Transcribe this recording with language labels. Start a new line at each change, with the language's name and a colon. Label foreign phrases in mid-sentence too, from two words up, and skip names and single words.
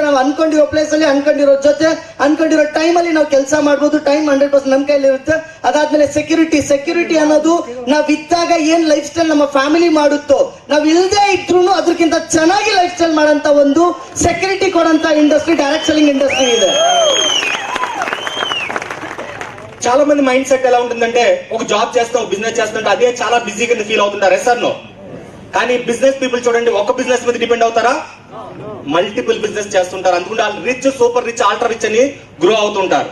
Kannada: ನಾವು ಅನ್ಕೊಂಡಿರೋ ಪ್ಲೇಸ್ ಅಲ್ಲಿ ಅನ್ಕೊಂಡಿರೋ ಜೊತೆ ಅನ್ಕೊಂಡಿರೋ ಟೈಮ್ ಅಲ್ಲಿ ನಾವು ಕೆಲಸ ಮಾಡ್ಬೋದು. ಟೈಮ್ 100% ನಮ್ ಕೈಲಿ ಇರುತ್ತೆ. ಅದಾದ್ಮೇಲೆ ಸೆಕ್ಯೂರಿಟಿ ಅನ್ನೋದು ನಾವ್ ಇದ್ದಾಗ ಏನ್
English: life style
Kannada: ನಮ್ಮ ಫ್ಯಾಮಿಲಿ ಮಾಡುತ್ತೋ, ನಾವ್ ಇಲ್ದೇ ಇದ್ರು ಅದಕ್ಕಿಂತ ಚೆನ್ನಾಗಿ
English: life style
Kannada: ಮಾಡಂತ ಒಂದು ಸೆಕ್ಯೂರಿಟಿ ಕೊಡಂತ
English: industry direct selling industry
Kannada: ಇದೆ.
Telugu: చాలా మంది
English: mind set
Telugu: ఎలా ఉంటుందంటే ఒక జాబ్ చేస్తాం, బిజినెస్ చేస్తుంటే అదే చాలా బిజీగా ఫీల్ అవుతుంటారు.
English: Yes no?
Telugu: కానీ
English: business people
Telugu: చూడండి, ఒక బిజినెస్ మీద డిపెండ్ అవుతారా?
English: multiple business
Telugu: చేస్తుంటారు. అందుకుంటే వాళ్ళు
English: rich, super rich, ultra rich
Telugu: అని గ్రో అవుతుంటారు.